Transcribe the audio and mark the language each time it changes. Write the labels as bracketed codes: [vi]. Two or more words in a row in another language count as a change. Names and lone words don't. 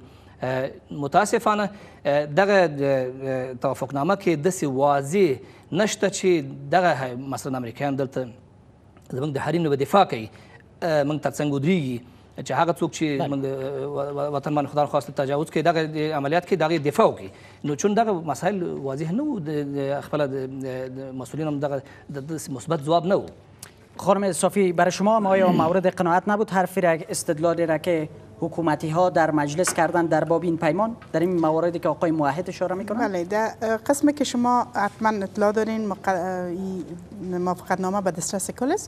[ps] متاسفانه دغه توافقنامه کې داسې واضح نشته چې دغه مثلا امریکایان دلته زموږ د حریم نه به دفاع کوي، موږ تر څنګ ودرېږي چې هغه څوک چې موږ وطن باندې خدای نخواست تجاوز کوي دغه عملیات کې دغه دفاع وکړي. نو چون دغه مسایل واضح نه وو، خپله د مسئولین هم دغه مثبت ځواب نه وو. [fa] خانم صافی، برای شما ما آیا مورد قناعت نبود حرفی را استدلالی را که حکومتی ها در مجلس کردن در باب این پیمان در این مواردی که آقای موحد اشاره میکنن؟ بله، در قسمی که شما حتما اطلاع دارین موافقت نامه به دسترس کل است.